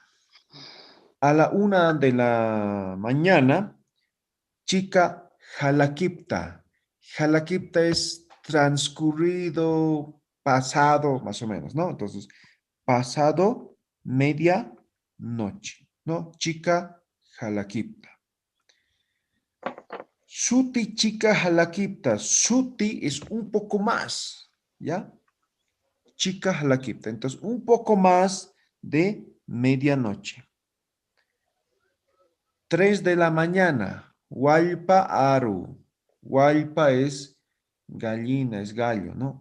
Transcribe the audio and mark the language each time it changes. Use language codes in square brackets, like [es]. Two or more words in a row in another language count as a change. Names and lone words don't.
[es] A la 1 de la mañana, [ay] chica Jalakipta. [es] Jalakipta es transcurrido, pasado, más o menos, ¿no? Entonces, pasado media noche, ¿no? [ay] Chica Jalakipta. Suti chica Jalakipta. [es] Suti es un poco más, ¿ya? [ay] Chica Jalakipta. [es] Entonces, un poco más de medianoche. 3 de la mañana. [ay] Hualpa Aru. [es] Hualpa es gallina, es gallo, ¿no?